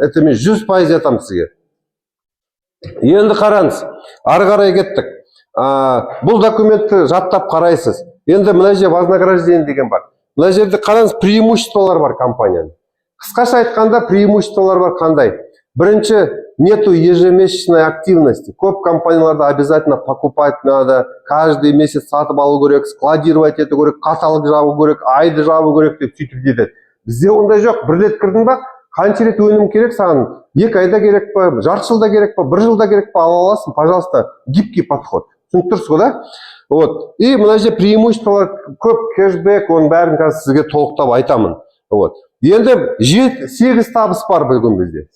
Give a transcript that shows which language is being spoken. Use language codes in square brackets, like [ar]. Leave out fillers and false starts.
[ru] Это [kk] мен 100% айтамын сізге. Енді қараңыз, ары қарай кеттік. Бұл документті жаттап қарайсыз. Енді мына жерде вознаграждение деген бар. Мына жерде қараңыз, преимуществолар бар компанияның. Қысқаша айтқанда преимуществолар бар қандай? Бірінші, [ru] нету ежемесячной активности. [kk] Көп компанияларда [ru] обязательно покупать надо, каждый месяц [kk] сатып алу керек, складировать ету керек, каталог жабу керек, айды жабу керек деп сөйтіп кетеді. Бізде ондай жоқ. Bir рет кірдің ба, қанша рет өнім керек саған? 2 айда керек па, жарты жылда керек па, 1 жылда керек па, ала аласың, [ru] пожалуйста, гибкий подход. [kk] Түсініп тұрсыз ғой, да? Вот. И мына жерде преимуществолар көп, кэшбэк, оның бәрін қазір сізге толықтап айтамын. Вот. Енді 8 табыс бар бүгін бізде.